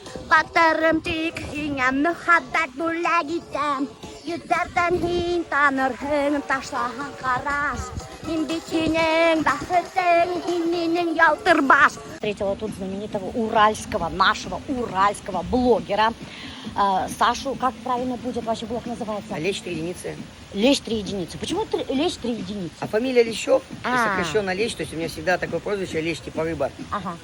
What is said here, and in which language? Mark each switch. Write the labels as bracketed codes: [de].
[ba] Батырым тик һиңә мөхәббәт бүләк итәм. Йөҙҙәрҙән һин танырһың ташлаһаң ҡараш. Мин бит һинең бәхетең, һин минең ялтыр баш. [ru] Встретила тут знаменитого уральского, нашего уральского блогера Сашу. Как правильно будет вообще блог называется? Лещ 3 единицы. Лещ 3 единицы. Почему Лещ 3 единицы? А фамилия Лещев, А. сокращенно Лещ, то есть у меня всегда такое прозвище Лещ типа рыба. Ага.